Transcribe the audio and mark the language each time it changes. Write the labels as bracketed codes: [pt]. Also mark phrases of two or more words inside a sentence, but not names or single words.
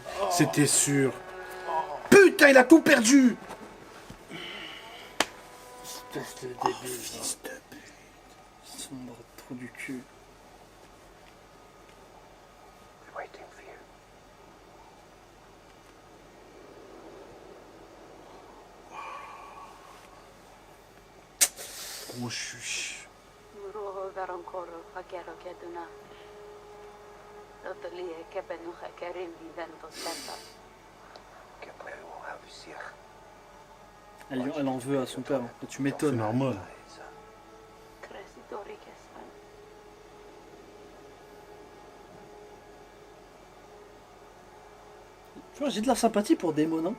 [fr] C'était sûr. Putain, il a tout perdu. Espèce de débile. Fils de pute. Sombre trou du cul. [en] Waiting for you. [fr] Gros chuche. Muruho verankoro hakero keduna. Lotolie kebenuha kerimbi vento senta. Elle en veut à son père. Hein. Tu C'est m'étonnes. normal. Cresidori kesman. Tu vois, j'ai de la sympathie pour Daemon, hein.